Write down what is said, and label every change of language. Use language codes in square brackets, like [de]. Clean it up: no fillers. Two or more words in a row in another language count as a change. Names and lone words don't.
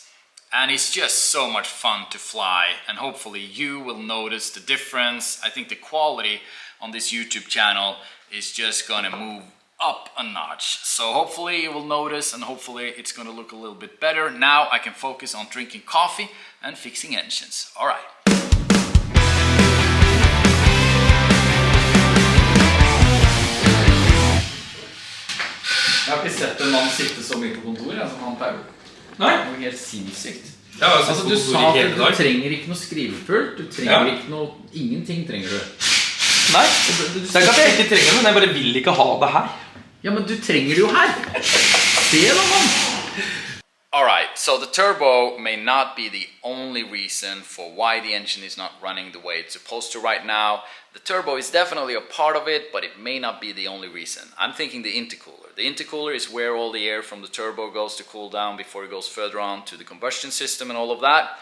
[en] And it's just so much fun to fly, and hopefully you will notice the difference. I think the quality on this YouTube channel is just gonna move up a notch. So hopefully you will notice, and hopefully it's gonna look a little bit better. Now I can focus on drinking coffee and fixing engines. All right. [no] Jeg har ikke sett en mann sitte så mye på kontor som han pleier. Nei? Det var helt sinnssykt. Ja, altså, du sa at du trenger ikke noe skrivepult, du trenger ikke noe, ingenting trenger du. Nei, det er ikke at jeg ikke trenger det, men jeg bare vil ikke ha det her. Ja, men du trenger det jo her. Se da, mann. [en] Alright, so the turbo may not be the only reason for why the engine is not running the way it's supposed to right now. The turbo is definitely a part of it, but it may not be the only reason. I'm thinking the intercooler. The intercooler is where all the air from the turbo goes to cool down before it goes further on to the combustion system and all of that.